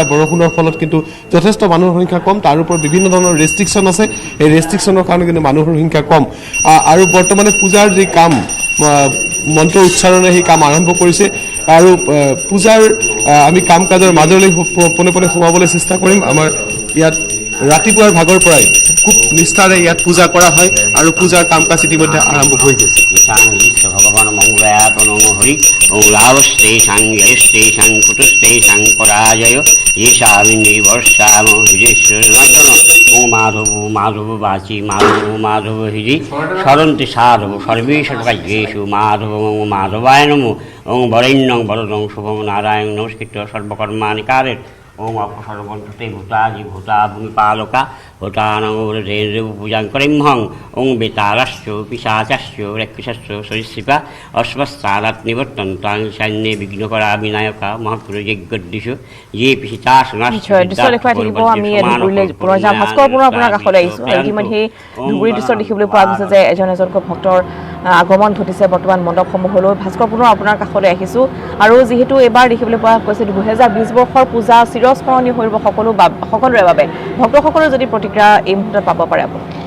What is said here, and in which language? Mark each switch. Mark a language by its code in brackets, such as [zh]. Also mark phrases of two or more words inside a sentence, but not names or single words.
[as] বৰষুণৰ ফলত কিন্তু যথেষ্ট মানুহৰ সংখ্যা কম তাৰ ওপৰত বিভিন্ন ধৰণৰ ৰেষ্ট্ৰিকশ্যন আছে এই ৰেষ্ট্ৰিকশ্যনৰ কাৰণে কিন্তু মানুহৰ সংখ্যা কম আৰু বৰ্তমানে পূজাৰ যি কাম মন্ত্ৰ উচ্চাৰণে সেই কাম আৰম্ভ কৰিছে আৰু পূজাৰ আমি কাম কাজৰ মাজলৈ পোনে সোমাবলৈ চেষ্টা কৰিম আমাৰ ইয়াত ৰাতিপুৱাৰ ভাগৰ পৰাই খুব নিষ্ঠাৰে ইয়াত পূজা কৰা হয় আৰু পূজাৰ কাম কাজ ইতিমধ্যে আৰম্ভ হৈ গৈছে [sa] ভগৱান মংগলাত নম হৰি ওং লাভস্তেষাং জয়স্তেষাং কুটুস্তেষাং পরাজয় येषामिन्द्रि वर्षाम हृदेश्वरनर्दन ओं माधव वाचि माधव हृदि सरन्ति साधव सर्वेषु कार्येषु माधव माधवाय नमो ओं वरेण्यं वरदं शुभं नारायण नमस्कृत्य सर्वकर्माणि कारयेत् ओं अपसर्वन्तते भूतादि भूता भूमिपालका भूतानां पूजां करिम्हं ओं बेतालश्च पिशाचश्च रक्षसश्च सरीसृपा अस्वस्थानात् निवर्तन्तां सैन्ये विघ्नकरा विनायका महत्पुरुषयज्ञदिषु ये पिशाचासनाश्च [as] দেখুৱাই থাকিব আমি ধুবুৰীলৈ পুনৰ যাম ভাস্কৰ পুনৰ আপোনাৰ কাষলৈ আহিছোঁ ইতিমধ্যে ধুবুৰীৰ দৃশ্য দেখিবলৈ পোৱা গৈছে যে এজনকৈ ভক্তৰ আগমন ঘটিছে বৰ্তমান মণ্ডপসমূহলৈ ভাস্কৰ পুনৰ আপোনাৰ কাষলৈ আহিছোঁ আৰু যিহেতু এইবাৰ দেখিবলৈ পোৱা গৈছে 2020 বৰ্ষৰ পূজা চিৰস্মৰণীয় হৈ ৰ'ব সকলোৰে বাবে ভক্তসকলৰ যদি প্ৰতিক্ৰিয়া এই মুহূৰ্তত পাব পাৰে আপুনি